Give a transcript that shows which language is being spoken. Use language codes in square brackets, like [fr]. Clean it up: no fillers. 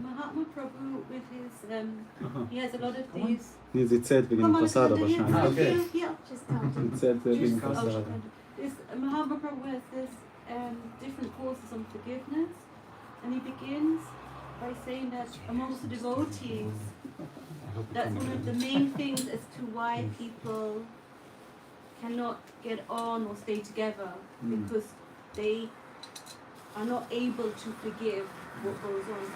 [en] Mahatma Prabhu with his, he has a lot of these. [de] Nee, sie zählt wegen Passada wahrscheinlich. Okay. Sie zählt wegen Passada. [en] Mahatma Prabhu has this different courses on forgiveness, and he begins by saying that amongst the devotees, that's one of the main things as to why people cannot get on or stay together, because they are not able to forgive what goes on.